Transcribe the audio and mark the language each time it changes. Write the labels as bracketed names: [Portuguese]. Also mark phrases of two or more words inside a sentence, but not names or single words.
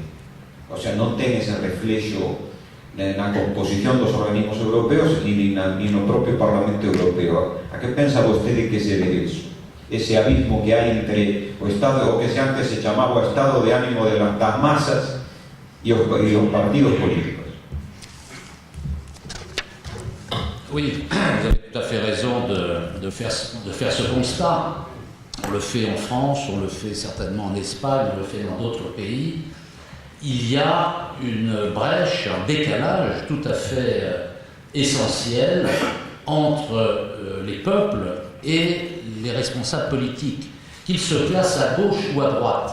[Spanish] O sea, [Galician] non ten ese reflexo na composición dos organismos europeos ni no propio Parlamento Europeo. A que pensa vostede que se debe iso? Ese abismo que hai entre o Estado, o que antes se chamaba o Estado de ánimo de [Spanish] las masas [Galician] e os partidos políticos. [French] Oui, vous avez tout à fait raison de faire ce constat. On le fait en France, on le fait certainement en Espagne, on le fait dans d'autres pays. Il y a une brèche, un décalage tout à fait essentiel entre les peuples et les responsables politiques, qu'ils se placent à gauche ou à droite.